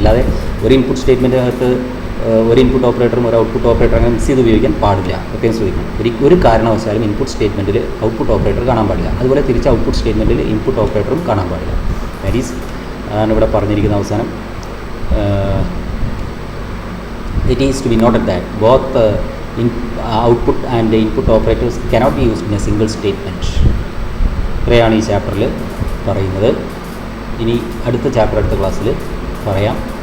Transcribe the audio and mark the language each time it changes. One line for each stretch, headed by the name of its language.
Malayalam: അല്ലാതെ ഒരു ഇൻപുട്ട് സ്റ്റേറ്റ്മെൻറ്റിനകത്ത് ഒരു ഇൻപുട്ട് ഓപ്പറേറ്ററും ഒരു ഔട്ട്പുട്ട് ഓപ്പറേറ്റർ അങ്ങനെ മിക്സ് ചെയ്ത് ഉപയോഗിക്കാൻ പാടില്ല. പ്രത്യേകം ശ്രദ്ധിക്കണം. ഒരു കാരണവശാലും ഇൻപുട്ട് സ്റ്റേറ്റ്മെൻറ്റിൽ ഔട്ട്പുട്ട് ഓപ്പറേറ്റർ കാണാൻ പാടില്ല. അതുപോലെ തിരിച്ച് ഔട്ട്പുട്ട് സ്റ്റേറ്റ്മെൻറ്റിൽ ഇൻപുട്ട് ഓപ്പറേറ്ററും കാണാൻ പാടില്ല.
English: that is
Malayalam: അതാണ് ഇവിടെ പറഞ്ഞിരിക്കുന്ന അവസാനം.
English: It is to be noted that both output and input operators cannot be used in a single statement.
Malayalam: ഇത്രയാണ് ഈ ചാപ്റ്ററിൽ പറയുന്നത്. ഇനി അടുത്ത ക്ലാസ്സിൽ പറയാം.